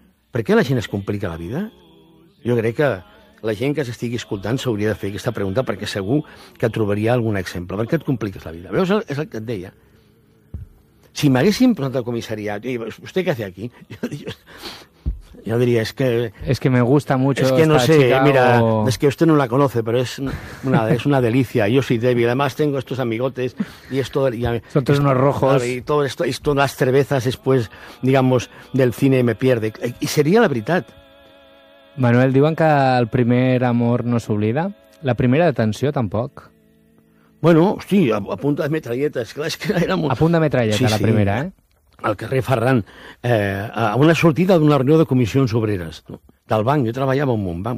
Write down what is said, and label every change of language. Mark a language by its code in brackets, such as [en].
[ca] Per què la gent es complica la vida? Jo crec que la gent que s'estigui escoltant s'hauria de fer aquesta pregunta perquè segur que trobaria algun exemple. Per què et compliques la vida? Veus, és el que et deia. Si m'haguessin posat al comissariat, i vostè què fa aquí? Jo diria, és que... És que [es] me gusta mucho esta chica. [ca] És que no sé, Chicago, mira, és que [es] usted no la conoce, [ca] però és una delícia. [es] Yo soy débil, además tengo estos amigotes y esto... Son todos unos rojos. Y todo esto, y todas las cervezas después, digamos, del cine me pierde. Y sería la [ca] veritat. Manuel, diuen que el primer amor no s'oblida. La primera detenció tampoc. Bueno, hosti, a punt de metralletes. Clar, és que era molt... A punt de metralleta, sí, la primera, sí. Al carrer Ferran, a una sortida d'una reunió de comissions obreres, no? Del banc. Jo treballava en un banc.